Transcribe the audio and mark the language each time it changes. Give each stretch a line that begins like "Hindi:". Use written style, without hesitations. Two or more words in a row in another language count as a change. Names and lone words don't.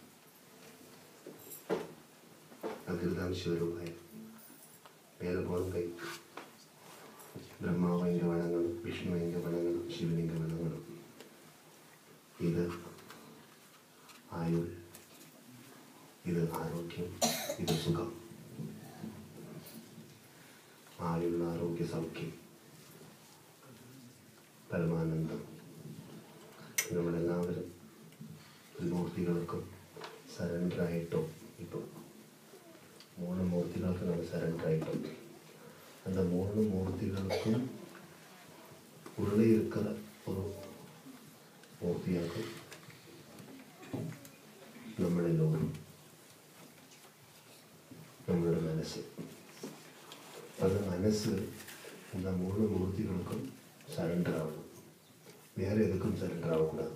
Tamil: அதுதான் சிவருமாய் மேலே போகணும். கை பிரம்மாவை இங்கே வணங்கணும், விஷ்ணுவை இங்கே வணங்கணும், சிவன் இங்கே வணங்கணும். இது ஆயுள், இது ஆரோக்கியம், இது சுகம்.
Malayalam: ആയുൾ ആരോഗ്യ സൗഖ്യം പരമാനന്ദം. നമ്മളെല്ലാവരും മൂർത്തികൾക്കും സറണ്ടറായിട്ടോ. ഇപ്പോൾ 3 മൂർത്തികൾക്ക് നമ്മൾ സറണ്ടറായിട്ടോ.
Tamil: அந்த 3 மூர்த்திகளுக்கும் உள்ளே இருக்கிற ஒரு மூர்த்தியாகும் നമ്മൾ எல்லோரும், நம்மளோட மனசு. அந்த மனசு இந்த 3 மூர்த்திகளுக்கும் சரண்டர் ஆகணும், வேறு எதுக்கும் சரண்டர் ஆகக்கூடாது.